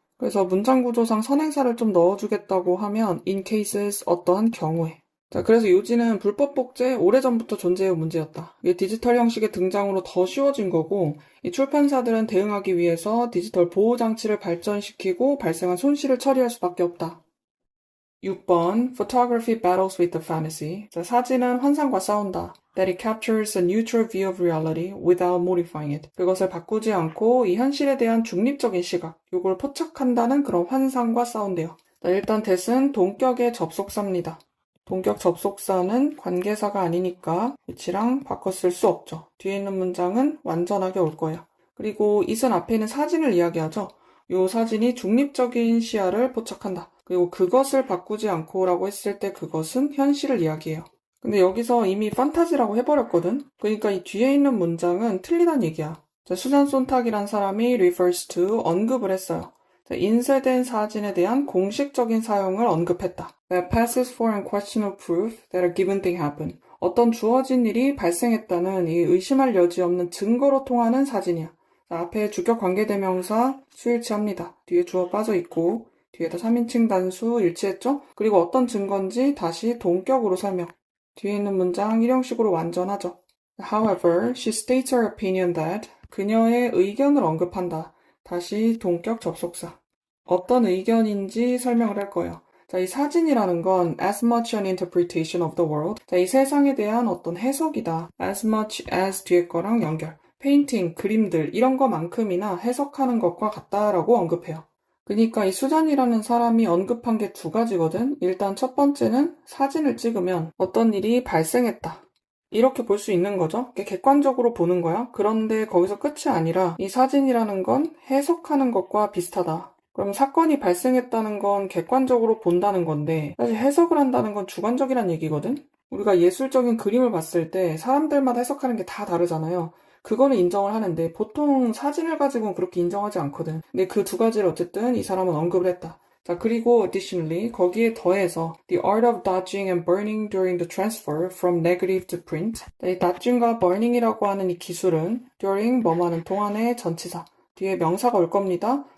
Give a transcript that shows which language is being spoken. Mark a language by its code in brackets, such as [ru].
[ko] 그래서 문장 구조상 선행사를 좀 넣어주겠다고 하면 [en] in cases [ko] 어떠한 경우에. 자, 그래서 요지는 불법 복제 오래전부터 존재해온 문제였다. 이게 디지털 형식의 등장으로 더 쉬워진 거고 이 출판사들은 대응하기 위해서 디지털 보호 장치를 발전시키고 발생한 손실을 처리할 수밖에 없다. [en] 6번 Photography battles with the fantasy. [ko] 자, 사진은 환상과 싸운다. [en] That it captures a neutral view of reality without modifying it. [ko] 그것을 바꾸지 않고 이 현실에 대한 중립적인 시각, 요걸 포착한다는 그런 환상과 싸운대요. 자, 일단 that은 동격의 접속사입니다. 동격 접속사는 관계사가 아니니까 위치랑 바꿔 쓸 수 없죠. 뒤에 있는 문장은 완전하게 올 거예요. 그리고 it은 앞에 있는 사진을 이야기하죠. 요 사진이 중립적인 시야를 포착한다. 그리고 그것을 바꾸지 않고 라고 했을 때 그것은 현실을 이야기해요. 근데 여기서 이미 판타지라고 해버렸거든? 그러니까 이 뒤에 있는 문장은 틀리단 얘기야. 자, 수잔 손탁이란 사람이 [en] refers to [ko] 언급을 했어요. 자, 인쇄된 사진에 대한 공식적인 사용을 언급했다. [en] That passes for unquestionable proof that a given thing happened. [ko] 어떤 주어진 일이 발생했다는 이 의심할 여지 없는 증거로 통하는 사진이야. 자, 앞에 주격 관계대명사 수일치합니다. 뒤에 주어 빠져있고 뒤에다 3인칭 단수 일치했죠? 그리고 어떤 증거인지 다시 동격으로 설명. 뒤에 있는 문장 일형식으로 완전하죠. [en] However, she states her opinion that [ko] 그녀의 의견을 언급한다. 다시 동격 접속사. 어떤 의견인지 설명을 할 거예요. 자, 이 사진이라는 건 [en] as much an interpretation of the world. [ko] 자, 이 세상에 대한 어떤 해석이다. as much as 뒤에 거랑 연결. 페인팅, 그림들 이런 거만큼이나 해석하는 것과 같다라고 언급해요. 그러니까 이 수잔이라는 사람이 언급한 게 두 가지거든. 일단 첫 번째는 사진을 찍으면 어떤 일이 발생했다. 이렇게 볼 수 있는 거죠. 객관적으로 보는 거야. 그런데 거기서 끝이 아니라 이 사진이라는 건 해석하는 것과 비슷하다. 그럼 사건이 발생했다는 건 객관적으로 본다는 건데 사실 해석을 한다는 건 주관적이란 얘기거든. 우리가 예술적인 그림을 봤을 때 사람들마다 해석하는 게 다 다르잖아요. 그거는 인정을 하는데 보통 사진을 가지고는 그렇게 인정하지 않거든. 근데 그 두 가지를 어쨌든 이 사람은 언급을 했다. 자, 그리고 [en] additionally [ko] 거기에 더해서 [en] the art of dodging and burning during the transfer from negative to print. [ko] 자, 이 dodging과 burning이라고 하는 이 기술은 during 뭐뭐하는 동안의 전치사 뒤에 명사가 올 겁니다.